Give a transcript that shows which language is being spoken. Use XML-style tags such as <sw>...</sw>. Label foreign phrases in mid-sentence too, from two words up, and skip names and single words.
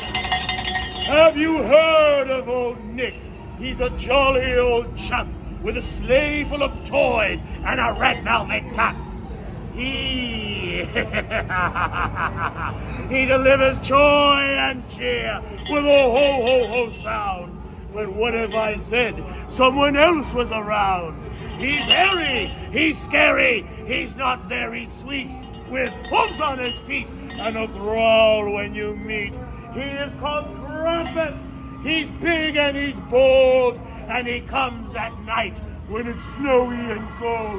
<en>Have you heard of old Nick? He's a jolly old chap with a sleigh full of toys and a red velvet cap. He delivers joy and cheer with a ho-ho-ho sound. But what if I said someone else was around? He's hairy, he's scary, he's not very sweet, with hooves on his feet and a growl when you meet. He is called Krampus. He's big and he's bold, and he comes at night when it's snowy and cold.</en>